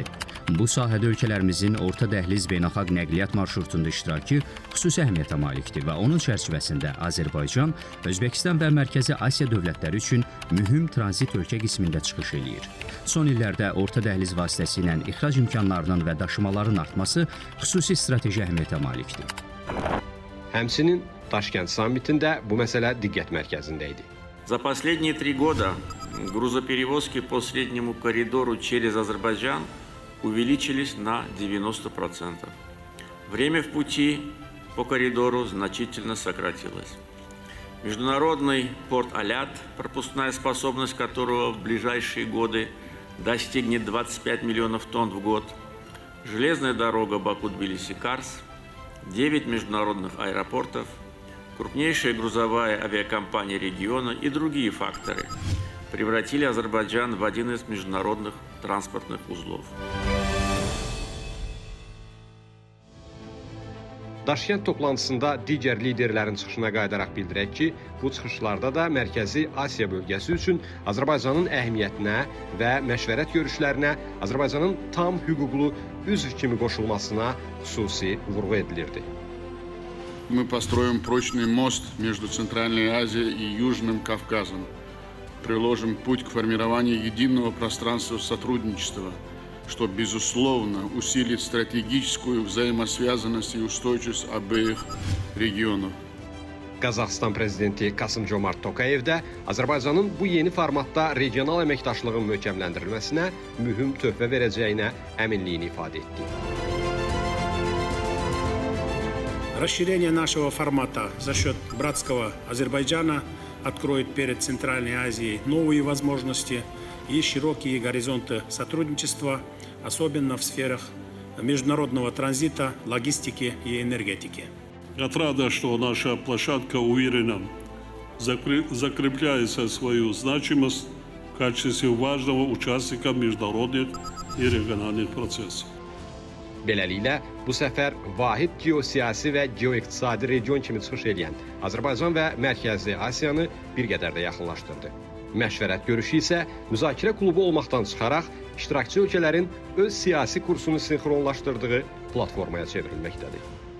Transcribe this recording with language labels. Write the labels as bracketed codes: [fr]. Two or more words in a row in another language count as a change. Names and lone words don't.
[az] Bu sahədə ölkələrimizin orta dəhliz beynəlxalq nəqliyyat marşrutunda iştirakı xüsusi əhəmiyyətə malikdir və onun çərçivəsində Azərbaycan, Özbəkistan və Mərkəzi Asiya dövlətləri üçün mühüm tranzit ölkə qismində çıxış eləyir. Son illərdə orta dəhliz vasitəsilə ixrac imkanlarının və daşımaların artması xüsusi strateji əhəmiyyətə malikdir. Həmçinin Daşkənd sammitində bu məsələ diqqət mərkəzində idi. [ru] За последние 3 года грузоперевозки по среднему коридору через Азербайджан увеличились на 90%. Время в пути по коридору значительно сократилось. Международный порт Алят, пропускная способность которого в ближайшие годы достигнет 25 миллионов тонн в год, железная дорога Баку-Тбилиси-Карс, 9 международных аэропортов, крупнейшая грузовая авиакомпания региона и другие факторы превратили Азербайджан в один из международных транспортных узлов. [az] Daşkənd toplantısında digər liderlərin çıxışına qayıdaraq bildirək ki, bu çıxışlarda da Mərkəzi Asiya bölgəsi üçün Azərbaycanın əhəmiyyətinə və məşvərət görüşlərinə Azərbaycanın tam hüquqlu üzv kimi qoşulmasına xüsusi vurğu edilirdi. [ru] Мы построим прочный мост между Центральной Азией и Южным Кавказом. Приложим путь к формированию единого пространства сотрудничества, что, безусловно, усилит стратегическую взаимосвязанность и устойчивость обеих регионов. [az] Qazaxıstan prezidenti Kasım-Jomart Tokayev də Azərbaycanın bu yeni formatda regional əməkdaşlığın möhkəmləndirilməsinə mühüm töhfə verəcəyinə əminliyini ifadə etdi. [ru] Расширение нашего формата за счет братского Азербайджана откроет перед Центральной Азией новые возможности и широкие горизонты сотрудничества, особенно в сферах международного транзита, логистики и энергетики. Отрада, что наша площадка уверенно закрепляет свою значимость в качестве важного участника международных и региональных процессов. [az] Beləliklə, bu səfər vahid geosiyasi və geoiqtisadi region kimi çıxış edən Azərbaycan və Mərkəzi Asiyanı bir qədər də yaxınlaşdırdı. Məşvərət görüşü isə müzakirə klubu olmaqdan çıxaraq iştirakçı ölkələrin öz siyasi kursunu sinxronlaşdırdığı platformaya çevrilməkdədir.